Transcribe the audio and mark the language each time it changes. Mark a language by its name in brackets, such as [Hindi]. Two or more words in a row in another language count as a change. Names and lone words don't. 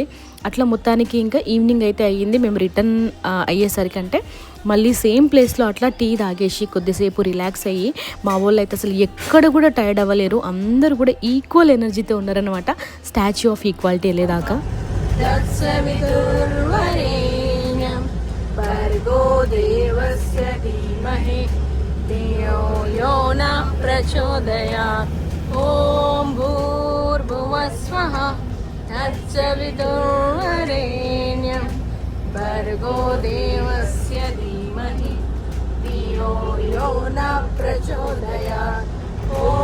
[Telugu] అట్లా మొత్తానికి ఇంకా ఈవినింగ్ అయితే అయ్యింది. మేము రిటర్న్ అయ్యేసరికి అంటే మళ్ళీ [English] same place [Telugu] అట్లా టీ తాగేసి కొద్దిసేపు రిలాక్స్ అయ్యి, మా వాళ్ళు అయితే అసలు ఎక్కడ కూడా టైర్డ్ అవ్వలేరు. అందరూ కూడా [English] equal energy [Telugu] ఉన్నారనమాట స్టాచ్యూ ఆఫ్ ఈక్వాలిటీ వెళ్ళేదాకా. [Sanskrit] तत्सवितुर्वरेण्यं भर्गो देवस्य धीमहि धियो यो न प्रचोदयात् ॐ भूर्भुवस्वः तत्सवितुर्वरेण्यं भर्गो देवस्य धीमहि धियो यो न प्रचोदयात् ॐ